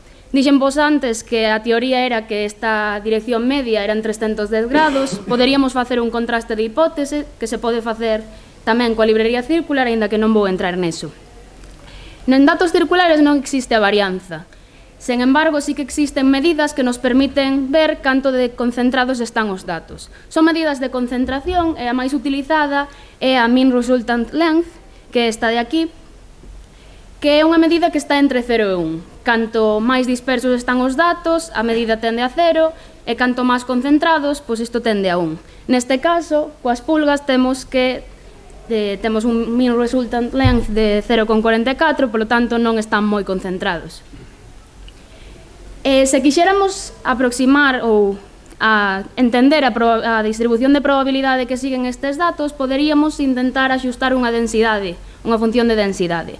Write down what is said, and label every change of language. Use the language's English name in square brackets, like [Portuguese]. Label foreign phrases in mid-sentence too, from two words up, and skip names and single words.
[Galician] Dixen vos antes que a teoría era que esta dirección media eran 310 grados, poderíamos facer un contraste de hipótese que se pode facer tamén coa librería circular, aínda que non vou entrar neso. En datos circulares non existe a varianza. Sen embargo, sí que existen medidas que nos permiten ver canto de concentrados están os datos. Son medidas de concentración e a máis utilizada é a [English] mean resultant length, [Galician] que é esta de aquí, que é unha medida que está entre 0 e 1. Canto máis dispersos están os datos, a medida tende a 0, e canto máis concentrados, pois isto tende a 1. Neste caso, coas pulgas temos un [English] mean resultant length [Galician] de 0,44, polo tanto non están moi concentrados. Se quixéramos aproximar ou a entender a distribución de probabilidade que siguen estes datos, poderíamos intentar axustar unha densidade, unha función de densidade.